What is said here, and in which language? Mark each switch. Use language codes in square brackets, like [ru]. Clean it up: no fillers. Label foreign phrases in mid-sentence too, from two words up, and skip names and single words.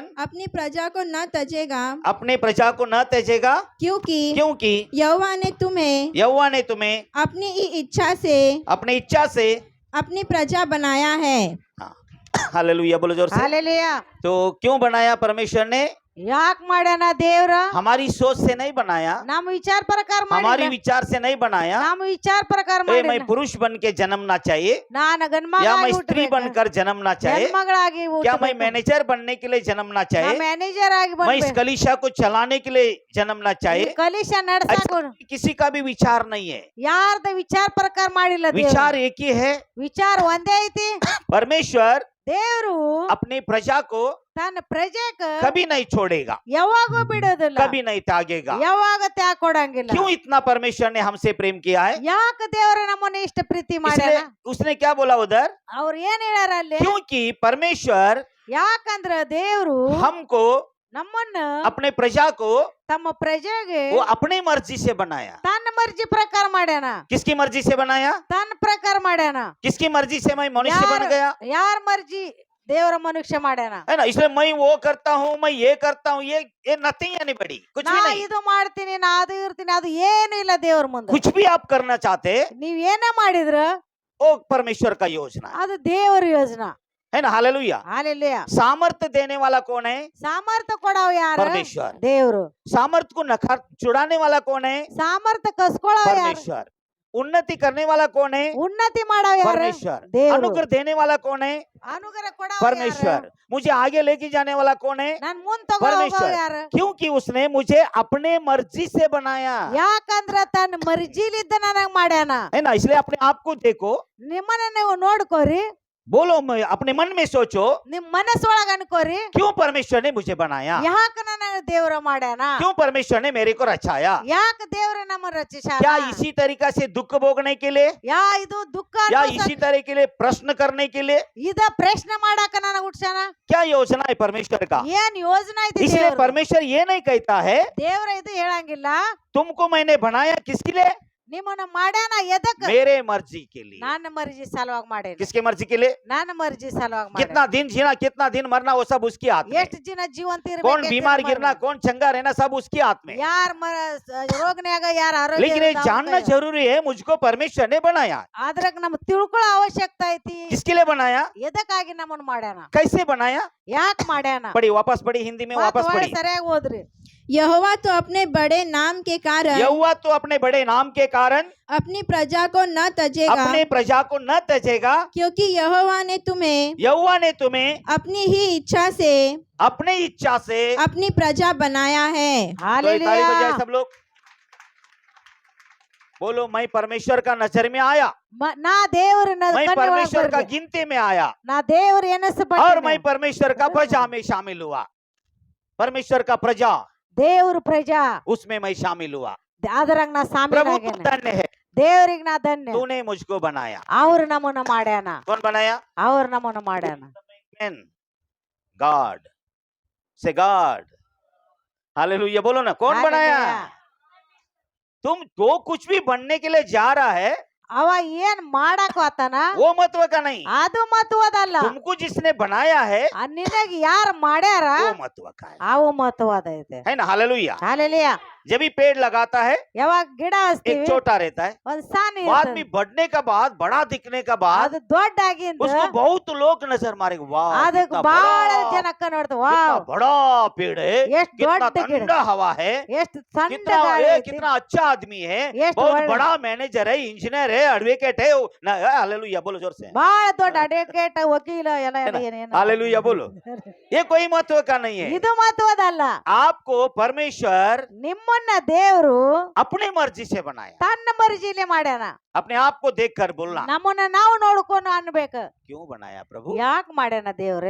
[hi] अपनी प्रजा को न तजेगा, अपने प्रजा को न त्यजेगा, क्योंकि यहोवा ने तुम्हें अपनी इच्छा से अपनी प्रजा बनाया है। हालेलुया बोलो जोर से। हालेलुया। तो क्यों बनाया परमेश्वर ने? [kn] ಯಾಕ್ ಮಾಡ್ಯಾನ ದೇವ್ರ? [hi] हमारी सोच से नहीं बनाया, [kn] ನಮ್ಮ ವಿಚಾರ ಪ್ರಕಾರ [hi] हमारी [kn] ಮಾಡಿಲ್ಲ, [hi] विचार से नहीं बनाया। [kn] ನಮ್ಮ ವಿಚಾರ ಪ್ರಕಾರ [hi] मैं [kn] ಮಾಡಿಲ್ಲ। [hi] पुरुष बन के जन्मना चाहिए [kn] ನಾನು [hi] या मैं [kn] ಗಂಡ್ಮಗಳಾಗಿ [hi] स्त्री [kn] ಹುಟ್ಟಬೇಕು, [hi] बनकर जन्मना चाहिए, [kn] ಹೆಣ್ಮಗಳಾಗಿ [hi] क्या मैं [kn] ಹುಟ್ಟಬೇಕು, [hi] मैनेजर बनने के लिए जन्मना [kn] ನಾ [hi] चाहिए, [kn] ಮ್ಯಾನೇಜರ್ ಆಗಿ [hi] मैं इस [kn] ಬರಬೇಕು, [hi] कलीसिया को चलाने के लिए जन्मना चाहिए। [kn] ಕಲಿಶ ನಡ್ಸಾಕ [hi] ऐसा किसी का भी विचार नहीं है। [kn] ಯಾರ್ದ ವಿಚಾರ ಪ್ರಕಾರ ಮಾಡಿಲ್ಲ ದೇವ್ರು। [hi] विचार एक ही है, [kn] ವಿಚಾರ ಒಂದೇ ಐತಿ। [hi] परमेश्वर [kn] ದೇವ್ರು [hi] अपनी प्रजा को [kn] ತನ್ನ ಪ್ರಜೆಕ [hi] कभी नहीं छोड़ेगा, [kn] ಯಾವಾಗೂ ಬಿಡೋದಿಲ್ಲ, [hi] कभी नहीं त्यागेगा। [kn] ಯಾವಾಗ ತ್ಯಾಗ ಕೊಡಂಗಿಲ್ಲ। [hi] क्यों इतना परमेश्वर ने हमसे प्रेम किया है? [kn] ಯಾಕ ದೇವ್ರ ನಮ್ಮನ್ನ ಇಷ್ಟ ಪ್ರೀತಿ ಮಾಡ್ಯಾನ? [hi] इसलिए उसने क्या बोला उधर? [kn] ಅವ್ರು ಏನ್ ಹೇಳ್ಯಾರ ಅಲ್ಲಿ? [hi] क्योंकि परमेश्वर [kn] ಯಾಕಂದ್ರ ದೇವ್ರು [hi] हमको [kn] ನಮ್ಮನ್ನ [hi] अपने प्रजा को [kn] ತಮ್ಮ ಪ್ರಜೆಗೆ [hi] वो अपनी मर्जी से बनाया। [kn] ತನ್ನ ಮರ್ಜಿ ಪ್ರಕಾರ ಮಾಡ್ಯಾನ, [hi] किसकी मर्जी से बनाया? [kn] ತನ್ನ ಪ್ರಕಾರ ಮಾಡ್ಯಾನ। [hi] किसकी मर्जी से मैं मनुष्य बन गया? [kn] ಯಾರ ಮರ್ಜಿ? ದೇವರ ಮನುಷ್ಯ ಮಾಡ್ಯಾನ। [hi] है ना? इसलिए मैं वो करता हूँ, मैं ये करता हूँ, ये नथिंग यानी बड़ी कुछ [kn] ನಾ [hi] भी नहीं। [kn] ಇದು ಮಾಡ್ತೀನಿ, ನಾ ಅದು ಇರ್ತೀನಿ, ಅದು ಏನು ಇಲ್ಲ ದೇವ್ರ ಮುಂದೆ। [hi] कुछ भी आप करना चाहते [kn] ನೀವ್ ಏನ ಮಾಡಿದ್ರ [hi] वो परमेश्वर का योजना है। [kn] ಅದು ದೇವರ ಯೋಜನಾ। [hi] है ना? हालेलुया। [kn] ಹಾಲೆಲೂಯಾ। [hi] सामर्थ्य देने वाला कौन है? [kn] ಸಾಮರ್ಥ್ಯ ಕೊಡವ ಯಾರು? [hi] परमेश्वर। [kn] ದೇವ್ರು। [hi] सामर्थ्य को नकार छुड़ाने वाला कौन है? [kn] ಸಾಮರ್ಥ್ಯ ಕಸ್ಕೊಳ್ಳವ ಯಾರು? [hi] परमेश्वर। उन्नति करने वाला कौन है? [kn] ಉನ್ನತಿ ಮಾಡವ ಯಾರು? [hi] परमेश्वर। [kn] ದೇವ್ರು। [hi] अनुग्रह देने वाला कौन है? [kn] ಅನುಗ್ರಹ ಕೊಡವ [hi] परमेश्वर। [kn] ಯಾರು? [hi] मुझे आगे लेके जाने वाला कौन है? [kn] ನನ್ ಮುಂದ್ ತಗೊಂಡ್ ಹೋಗವ [hi] परमेश्वर। [kn] ಯಾರು? [hi] क्योंकि उसने मुझे अपने मर्जी से बनाया, [kn] ಯಾಕಂದ್ರ ತನ್ನ ಮರ್ಜಿಲಿದ್ದ ನನಗ್ ಮಾಡ್ಯಾನ। [hi] है ना? इसलिए अपने आप को देखो, [kn] ನಿಮ್ಮನ್ನ ನೀವು ನೋಡ್ಕೋರಿ, [hi] बोलो, अपने मन में सोचो, [kn] ನಿಮ್ ಮನಸ್ಸೊಳಗ ಅನ್ಕೋರಿ, [hi] क्यों परमेश्वर ने मुझे बनाया? [kn] ಯಾಕ ನನಗ ದೇವ್ರ ಮಾಡ್ಯಾನ? [hi] क्यों परमेश्वर ने मेरे को रचाया? [kn] ಯಾಕ ದೇವ್ರ ನಮ್ಮ ರಚಿಸ್ಯಾನ? [hi] क्या इसी तरीका से दुख भोगने के लिए, [kn] ಯಾ ಇದು ದುಃಖ [hi] या [kn] ಅನುಭವಿಸಕ್- [hi] इसी तरह के लिए प्रश्न करने के लिए? [kn] ಇದ ಪ್ರಶ್ನೆ ಮಾಡಾಕ ನನಗ ಹುಟ್ಸ್ಯಾನ? [hi] क्या योजना है परमेश्वर का? [kn] ಏನ್ ಯೋಜನಾ ಐತಿ [hi] इसलिए [kn] ದೇವ್ರ? [hi] परमेश्वर ये नहीं कहता है [kn] ದೇವ್ರ ಇದು ಹೇಳಂಗಿಲ್ಲ, [hi] तुमको मैंने बनाया किसके लिए? [kn] ನಿಮ್ಮನ್ನ ಮಾಡ್ಯಾನ ಎದಕ್? [hi] मेरे मर्जी के लिए। [kn] ನನ್ನ ಮರ್ಜಿ ಸಲುವಾಗಿ ಮಾಡೇನಿ, [hi] किसके मर्जी के लिए? [kn] ನನ್ನ ಮರ್ಜಿ ಸಲುವಾಗಿ [hi] कितना दिन जीना, कितना दिन मरना, वो सब उसकी हाथ में। [kn] ಎಷ್ಟು ದಿನ ಜೀವಂತ [hi] कौन [kn] ಇರ್ಬೇಕು, [hi] बीमार गिरना, कौन चंगा रहना, सब उसकी हाथ में। [kn] ಯಾರ ರೋಗನ್ಯಾಗ ಯಾರ ಆರೋಗ್ಯ [hi] लेकिन ये जानना जरूरी है, मुझको परमेश्वर ने बनाया। [kn] ಅದ್ರಾಗ ನಮ್ ತಿಳ್ಕೊಳ್ಳೋ ಅವಶ್ಯಕತೆ ಐತಿ। [hi] किसके लिए बनाया? [kn] ಎದಕ್ಕಾಗಿ ನಮ್ಮನ್ನ ಮಾಡ್ಯಾನ? [hi] कैसे बनाया? [kn] ಯಾಕೆ ಮಾಡ್ಯಾನ? [hi] पढ़ी, वापस पढ़ी, हिंदी में वापस पढ़ी। [kn] ಸರಿಯಾಗಿ ಓದ್ರಿ। [hi] यहोवा तो अपने बड़े नाम के कारण यहोवा तो अपने बड़े नाम के कारण अपनी प्रजा को न तजेगा, अपने प्रजा को न त्यजेगा, क्योंकि यहोवा ने तुम्हें अपनी ही इच्छा से अपनी प्रजा बनाया है। तो ये ताली बजाए सब लोग। बोलो, मैं परमेश्वर का नजर में आया, [kn] ನಾ ದೇವ್ರ [hi] मैं परमेश्वर का गिनती में आया, [kn] ನಾ ದೇವ್ರ [hi] और मैं परमेश्वर का प्रजा में शामिल हुआ। परमेश्वर का प्रजा, [kn] ದೇವ್ರ ಪ್ರಜಾ, [hi] उसमें मैं शामिल हुआ। [kn] ಅದ್ರಾಗ ನಾ [hi] प्रभु [kn] ಶಾಮಿಲ್ [hi] तू धन्य है, [kn] ದೇವ್ರಿಗೆ ನಾ ಧನ್ಯ। [hi] तूने मुझको बनाया। [kn] ಅವ್ರ ನಮ್ಮನ್ನ ಮಾಡ್ಯಾನ, [hi] कौन बनाया? [kn] ಅವ್ರ ನಮ್ಮನ್ನ ಮಾಡ್ಯಾನ। [hi] गॉड से गॉड। हालेलुया बोलो ना, कौन बनाया? तुम जो कुछ भी बनने के लिए जा रहा है [kn] ಅವ ಏನ್ ಮಾಡಾಕ ಆತನ [hi] वो महत्व का नहीं, [kn] ಅದು ಮಹತ್ವದಲ್ಲ, [hi] तुमको जिसने बनाया है [kn] ನಿನಗ ಯಾರು ಮಾಡ್ಯಾರ [hi] वो महत्व का है। [kn] ಅವು ಮಹತ್ವದ ಐತೆ। [hi] है ना? हालेलुया। [kn] ಹಾಲೆಲೂಯಾ। [hi] जब भी पेड़ लगाता है [kn] ಯಾವಾಗ ಗಿಡ [hi] एक [kn] ಹಚ್ತೀವಿ [hi] छोटा रहता है, [kn] ಒಂದ್ ಸಾನಿ [hi] बाद [kn] ಇರ್ತದೆ, [hi] में बढ़ने का बाद, बड़ा दिखने का बाद [kn] ಅದು ದೊಡ್ಡ ಆಗಿಂದ [hi] उसको बहुत लोग नजर मारेंगे, वाह [kn] ಅದಕ್ಕೆ [hi] कितना [kn] ಬಹಳ [hi] बड़ा, [kn] ಜನಕ್ಕ ನೋಡ್ತಾವ, [hi] कितना [kn] ವಾವ್ [hi] बड़ा पेड़ है, [kn] ಎಷ್ಟು [hi] कितना [kn] ದೊಡ್ಡ ಗಿಡ, [hi] ठंडा हवा है, [kn] ಎಷ್ಟು ಸಣ್ಣ [hi] कितना [kn] ಗಾಳಿ ಐತಿ, [hi] कितना अच्छा आदमी है, [kn] ಎಷ್ಟು [hi] बहुत [kn] ಒಳ್ಳೆ- [hi] बड़ा मैनेजर है, इंजीनियर है, एडवोकेट है। हालेलुया बोलो जोर से। [kn] ಬಹಳ ದೊಡ್ಡ ಅಡ್ವೊಕೇಟ್, ವಕೀಲ ಎಲ್ಲ [hi] है ना? [kn] ಏನೇನು [hi] हालेलुया बोलो। ये कोई महत्व का नहीं है। [kn] ಇದು ಮಹತ್ವದಲ್ಲ। [hi] आपको परमेश्वर [kn] ನಿಮ್ಮನ್ನ ದೇವ್ರು [hi] अपनी मर्जी से बनाया, [kn] ತನ್ನ ಮರ್ಜಿಲೆ ಮಾಡ್ಯಾನ, [hi] अपने आप को देखकर बोलना, [kn] ನಮ್ಮನ್ನ ನಾವು ನೋಡ್ಕೊಂಡು ಅನ್ಬೇಕು [hi] क्यों बनाया प्रभु? [kn] ಯಾಕೆ ಮಾಡ್ಯಾನ ದೇವ್ರೆ